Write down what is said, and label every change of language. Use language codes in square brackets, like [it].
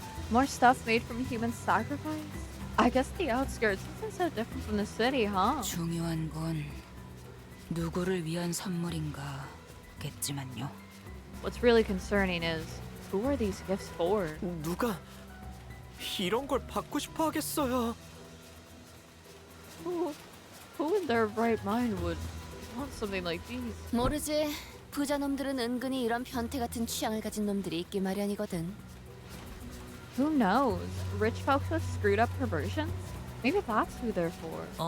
[en] More stuff made from human sacrifice? I guess the outskirts isn't so different from the city, huh? [ko] 중요한 건 누구를 위한 선물인가겠지만요. [en] What's really concerning is, who are these gifts for? [ko] 누가 이런 걸 받고 싶어 하겠어요. [en] Who in their right mind would want something like these? [ko] 모르지. 부자놈들은 은근히 이런 변태 같은 취향을 가진 놈들이 있기 마련이거든. [en] Who knows? Rich folks with screwed up perversions? Maybe that's who they're for.